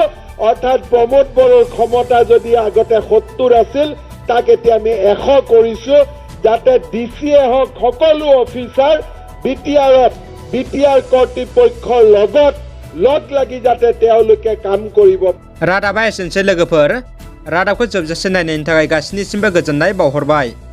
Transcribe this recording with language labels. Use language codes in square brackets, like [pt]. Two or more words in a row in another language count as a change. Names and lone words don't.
[as] অৰ্থাৎ প্ৰমোদ বড়োৰ ক্ষমতা যদি আগতে 70 আছিল, তাক এতিয়া আমি 100 কৰিছো, যাতে ডিচিয়ে হওক সকলো অফিচাৰ বিটিআৰ কৰ্তৃপক্ষৰ লগত লগ লাগি যাতে তেওঁলোকে কাম কৰিব। [brx] रादाबा एसेनोसै लोगोफोर। रादाबखौ जोबजासे नायनायनि थाखाय गासैनिसिमबो गोजोननाय बावहरबाय।